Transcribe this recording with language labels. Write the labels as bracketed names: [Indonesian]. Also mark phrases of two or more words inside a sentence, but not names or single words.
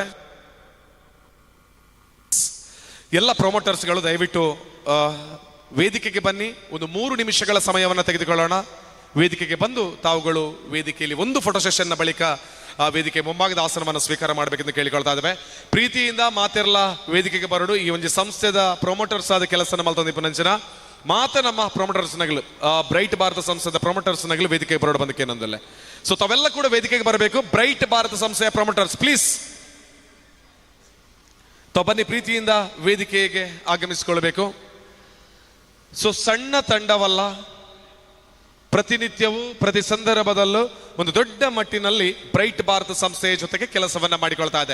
[Kannada] ಎಲ್ಲ ಪ್ರಮೋಟರ್ಸ್ಗಳು ದಯವಿಟ್ಟು ವೇದಿಕೆಗೆ ಬನ್ನಿ. ಒಂದು 3 ನಿಮಿಷಗಳ ಸಮಯವನ್ನು ತೆಗೆದುಕೊಳ್ಳೋಣ. ವೇದಿಕೆಗೆ ಬಂದು ತಾವುಗಳು ವೇದಿಕೆಯಲ್ಲಿ ಒಂದು ಫೋಟೋ ಸೆಷನ್ನ ಬಳಿಕ ಆ ವೇದಿಕೆ ಮುಂಭಾಗದ ಆಸನವನ್ನು ಸ್ವೀಕಾರ ಮಾಡಬೇಕೆಂದು ಕೇಳಿಕೊಳ್ತಾ ಇದ್ದೇವೆ. [Tulu] ಪ್ರೀತಿಯಿಂದ ಮಾತೆರ್ಲ ವೇದಿಕೆಗೆ ಬರೋಡು ಈ ಒಂದು ಸಂಸ್ಥೆದ ಪ್ರೊಮೋಟರ್ಸ್ ಆದ ಕೆಲಸ ಮಲ್ತೊಂದಿಪ್ಪನಂಚಿನ ಮಾತ ನಮ್ಮ ಪ್ರೊಮೋಟರ್ಸ್ ನಗಲು ಬ್ರೈಟ್ ಭಾರತ ಸಂಸ್ಥೆದ ಪ್ರೊಮೋಟರ್ಸ್ ನಗಲು ವೇದಿಕೆಗೆ ಬರೋಡು ಬಂದಕ್ಕೆ ನಂದಲ್ಲೇ. [Kannada] ಸೊ ತಾವೆಲ್ಲ ಕೂಡ ವೇದಿಕೆಗೆ ಬರಬೇಕು. ಬ್ರೈಟ್ ಭಾರತ ಸಂಸ್ಥೆಯ ಪ್ರೊಮೋಟರ್ಸ್ ಪ್ಲೀಸ್ ತಾವು ಬನ್ನಿ, ಪ್ರೀತಿಯಿಂದ ವೇದಿಕೆಗೆ ಆಗಮಿಸಿಕೊಳ್ಬೇಕು. ಸೊ ಸಣ್ಣ ತಂಡವಲ್ಲ, ಪ್ರತಿನಿತ್ಯವೂ ಪ್ರತಿ ಸಂದರ್ಭದಲ್ಲೂ ಒಂದು ದೊಡ್ಡ ಮಟ್ಟಿನಲ್ಲಿ ಬ್ರೈಟ್ ಭಾರತ ಸಂಸ್ಥೆಯ ಜೊತೆಗೆ ಕೆಲಸವನ್ನ ಮಾಡಿಕೊಳ್ತಾ ಇದೆ.